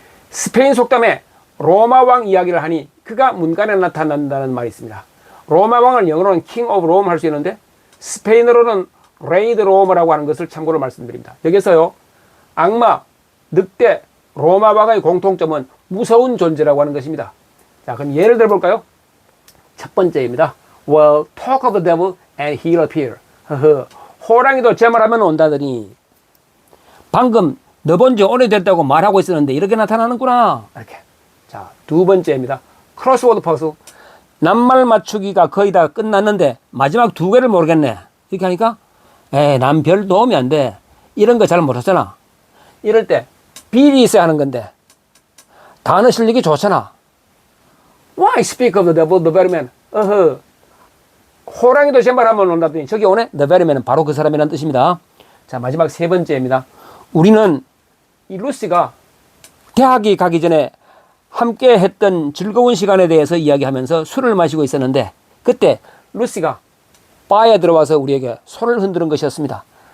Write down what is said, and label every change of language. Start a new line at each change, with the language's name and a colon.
Korean: 스페인 속담에 로마 왕 이야기를 하니 그가 문간에 나타난다는 말이 있습니다. 로마 왕을 영어로는
English: king of Rome
Korean: 할 수 있는데 스페인어로는
Spanish: rey de Rome
Korean: 라고 하는 것을 참고로 말씀드립니다. 여기서요, 악마, 늑대, 로마 왕의 공통점은 무서운 존재라고 하는 것입니다. 자, 그럼 예를 들어볼까요? 첫 번째입니다.
English: Well, talk of the devil and he'll appear.
Korean: 호랑이도 제 말하면 온다더니 방금 너 본 지 오래됐다고 말하고 있었는데 이렇게 나타나는구나. 이렇게. 자, 두 번째입니다. 크로스워드 퍼즐. 낱말 맞추기가 거의 다 끝났는데 마지막 두 개를 모르겠네. 이렇게 하니까 난 별 도움이 안 돼. 이런 거 잘 못하잖아. 이럴 때 비리 있어야 하는 건데 단어 실력이 좋잖아.
English: Why speak of the devil, the very man?
Korean: 호랑이도 제 말하면 온다더니 저기 오네?
English: The very man
Korean: 은 바로 그 사람이라는 뜻입니다. 자, 마지막 세 번째입니다. 우리는 이 루시가 대학에 가기 전에 함께 했던 즐거운 시간에 대해서 이야기하면서 술을 마시고 있었는데 그때 루시가 바에 들어와서 우리에게 손을 흔드는 것이었습니다.